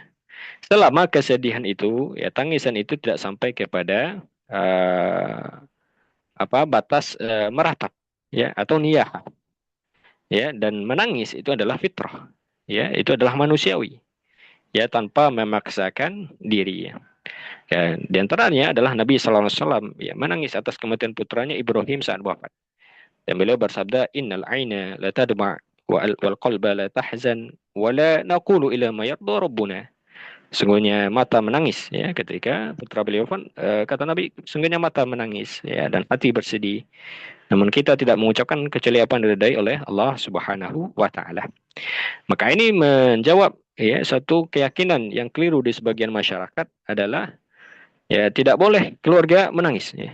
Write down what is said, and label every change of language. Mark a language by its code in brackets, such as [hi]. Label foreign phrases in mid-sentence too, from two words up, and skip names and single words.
[id] Selama kesedihan itu, ya tangisan itu tidak sampai kepada batas meratap ya atau niyah ya, dan menangis itu adalah fitrah. Ya, itu adalah manusiawi ya tanpa memaksakan diri ya. Ya, di antaranya adalah Nabi [ar] صلى الله عليه وسلم [id] ya menangis atas kematian putranya Ibrahim saat wafat. Dan beliau bersabda, [ar] إن العين لا تدمع والقلب لا يحزن ولا نقول إلا ما يرضى ربنا. [id] Sungguhnya mata menangis ya ketika putra beliau pun kata Nabi, sungguhnya mata menangis ya dan hati bersedih. Namun kita tidak mengucapkan kecuali apa yang diridai oleh Allah [ar] سبحانه وتعالى. [id] Maka ini menjawab ya satu keyakinan yang keliru di sebagian masyarakat adalah ya tidak boleh keluarga menangis ya.